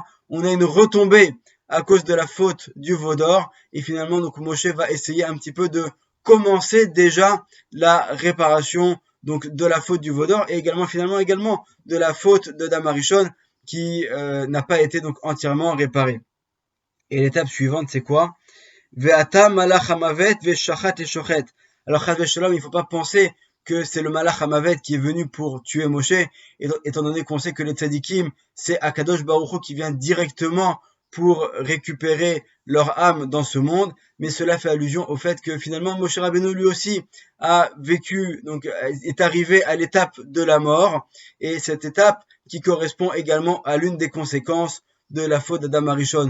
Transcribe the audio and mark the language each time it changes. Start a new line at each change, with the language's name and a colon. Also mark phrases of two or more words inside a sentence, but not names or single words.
French: On a une retombée à cause de la faute du veau d'or. Et finalement, donc Moshe va essayer un petit peu de commencer déjà la réparation donc de la faute du veau d'or et finalement de la faute de Adam Arishon qui n'a pas été donc entièrement réparée. Et l'étape suivante c'est quoi?
Hebrew: ואתא מלאך המוות ושחט את שוחט.
French: Alors
Hebrew: חס ושלום,
French: il faut pas penser que c'est le
Hebrew: מלאך המוות
French: qui est venu pour tuer Moshe, étant donné qu'on sait que les tzadikim, c'est
Hebrew: הקדוש ברוך הוא
French: qui vient directement pour récupérer leur âme dans ce monde, mais cela fait allusion au fait que finalement Moshe Rabbeinu lui aussi a vécu, donc est arrivé à l'étape de la mort, et cette étape qui correspond également à l'une des conséquences de la faute d'Adam Arishon.